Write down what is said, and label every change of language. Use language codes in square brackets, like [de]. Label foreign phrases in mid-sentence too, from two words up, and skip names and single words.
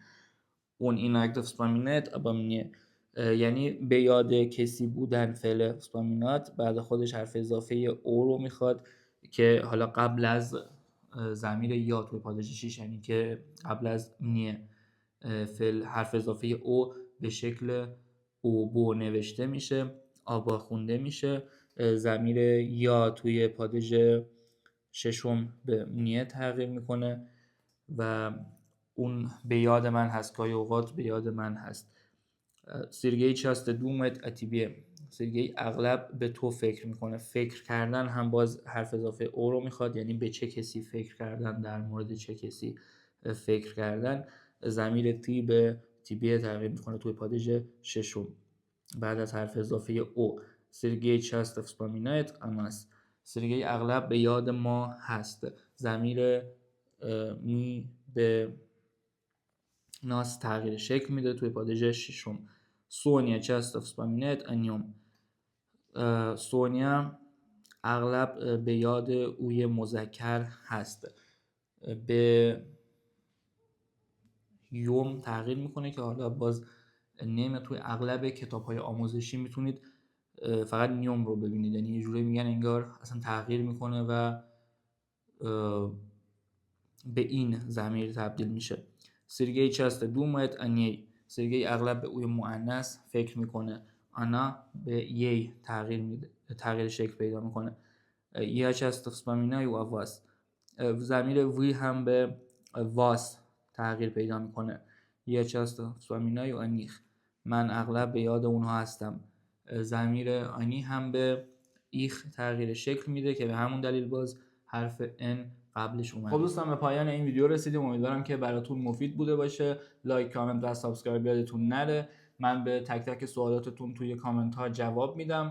[ru] он иногда вспоминает обо мне [fa] یعنی به یاد کسی بودن فعل وسپامینات بعد خودش حرف اضافه او رو میخواد که حالا قبل از ضمیر یا توی پادیژ 6 یعنی که قبل از نیه فعل حرف اضافه او به شکل او بو نوشته میشه، آبا خونده میشه. ضمیر یا توی پادیژ ششم به نیه تغییر میکنه و اون به یاد من هست، گاهی اوقات به یاد من هست. [ru] سرگئی часто думает о тебе. [fa] سرگئی اغلب به تو فکر میکنه. فکر کردن هم باز حرف اضافه او رو میخواد یعنی به چه کسی فکر کردن، در مورد چه کسی فکر کردن. ضمیر تی به تیبیه تغییر میکنه توی پادیژ ششم بعد از حرف اضافه او. [ru] سرگئی часто вспоминает о нас. [fa] سرگئی اغلب به یاد ما هست. ضمیر می به ناس تغییر شکل میده توی پادیژ ششم. [ru] سونیا часто вспоминает о нем. [fa] سونیا اغلب به یاد اوی مذکر هست. به یوم تغییر میکنه که حالا باز نیم توی اغلب کتاب‌های آموزشی میتونید فقط نیوم رو ببینید یعنی یه جوری میگن انگار اصلا تغییر میکنه و به این ضمیر تبدیل میشه. [ru] سرگئی часто думает о ней. [fa] سرگئی اغلب به اوی مؤنث فکر میکنه. آنا به یی تغییر شکل پیدا میکنه. [ru] я часто вспоминаю о вас. [fa] ضمیر وی هم به واس تغییر پیدا میکنه. [ru] я часто вспоминаю о них. [fa] من اغلب به یاد اونها هستم. ضمیر آنی هم به ایخ تغییر شکل میده که به همون دلیل باز حرف ان قبلش اومده. خب دوستان به پایان این ویدیو رسیدیم. امیدوارم که براتون مفید بوده باشه. لایک، کامنت و سابسکرایب یادتون نره. من به تک تک سوالاتتون توی کامنت ها جواب میدم.